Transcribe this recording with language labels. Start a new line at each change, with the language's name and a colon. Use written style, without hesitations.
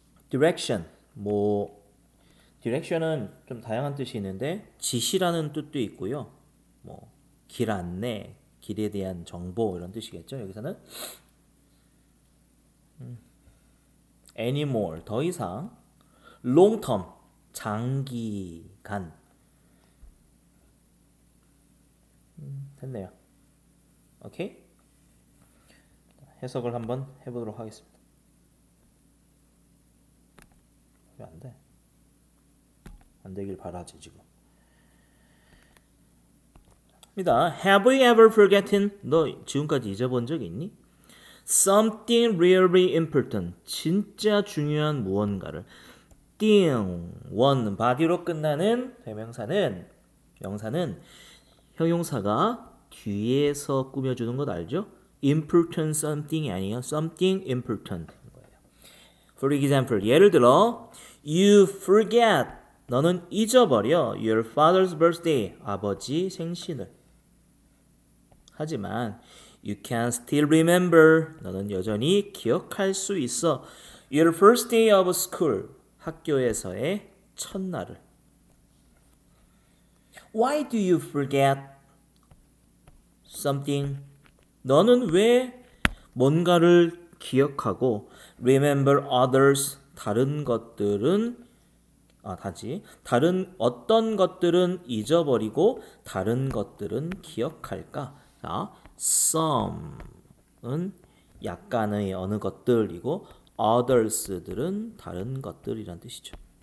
Korean: direction, direction은 좀 다양한 뜻이 있는데 지시라는 뜻도 있고요. 길 안내, 길에 대한 정보 이런 뜻이겠죠. 여기서는 anymore, 더 이상. long term, 장기간. 됐네요. 오케이? 해석을 한번 해보도록 하겠습니다. 왜 안 돼? 안 되길 바라지 지금. 입니다.
English: Have you ever forgotten?
Korean: 너 지금까지 잊어본 적 있니?
English: Something really important.
Korean: 진짜 중요한 무언가를. thing, one, body로 끝나는 대명사는, 명사는 형용사가 뒤에서 꾸며주는 것 알죠? important something이 아니에요.
English: something important. For example,
Korean: 예를 들어
English: you forget,
Korean: 너는 잊어버려
English: your father's birthday,
Korean: 아버지 생신을. 하지만
English: you can still remember,
Korean: 너는 여전히 기억할 수 있어
English: your first day of school,
Korean: 학교에서의 첫날을.
English: Why do you forget something?
Korean: 너는 왜 뭔가를 기억하고
English: remember others,
Korean: 다른 것들은 다른 어떤 것들은 잊어버리고 다른 것들은 기억할까? 자, some은 약간의 어느 것들이고 others들은 다른 것들이란 뜻이죠.